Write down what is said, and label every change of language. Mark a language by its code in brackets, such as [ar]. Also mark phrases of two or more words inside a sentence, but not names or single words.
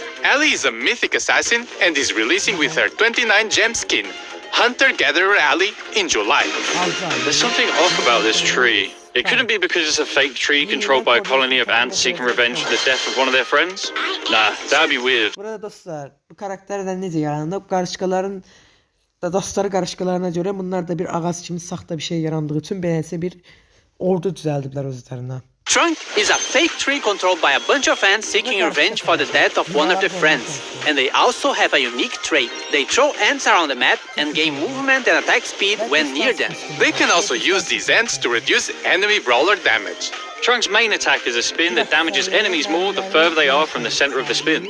[en] Ali is a mythic assassin and is releasing with her 29 gem skin, Hunter-Gatherer Ali, in July. There's something off about this tree. It couldn't be because it's a fake tree controlled by a colony of ants seeking revenge for the death of one of their friends? Nah, that'd be weird. [az] Burada dostlar bu karakterden necə yarandı? Bu qarışqaların da dostları qarışqalarına görə bunlar da bir ağac kimi saxta bir şey yarandığı üçün beləsə bir ordu düzəldiblər öz üzərinə. [en] Trunk is a fake tree controlled by a bunch of ants seeking revenge for the death of one of their friends. And they also have a unique trait. They throw ants around the map and gain movement and attack speed when near them. They can also use these ants to reduce enemy brawler damage. Trunk's main attack is a spin that damages enemies more the further they are from the center of the spin.